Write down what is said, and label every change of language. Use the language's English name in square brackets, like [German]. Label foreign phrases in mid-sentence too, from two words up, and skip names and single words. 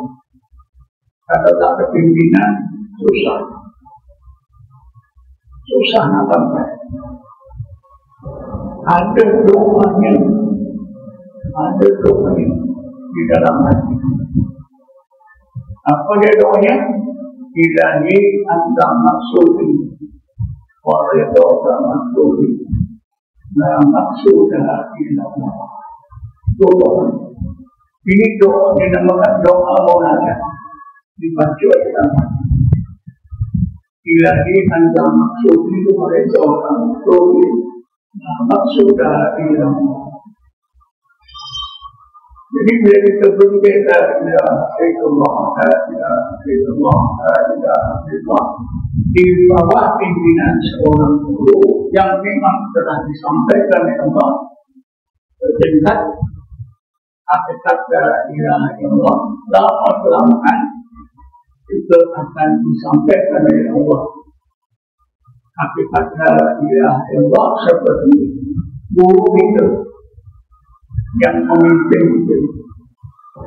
[Malay] Kalau tak ada pimpinan, susah nak sampai. Ada doanya di dalam hati. Apa dia doanya? [Arabic] إلهي أنت مقصودي ورضا مقصودي لا مقصود إلا الله. [Malay] Doa ini doa dinamakan doa munajat, dibaca dalam hati. [Arabic] إلهي أنت مقصودي ورضا مقصودي لا مقصود إلا الله. [Malay] Jadi bila kita berbeza di bawah pimpinan seorang guru yang memang telah disampaikan oleh Allah tingkat hakikat [Arabic] لا إله إلا الله, [Malay] lama-kelamaan itu akan disampaikan oleh Allah hakikat [Arabic] لا إله إلا الله [Malay] seperti guru kita yang memimpin itu.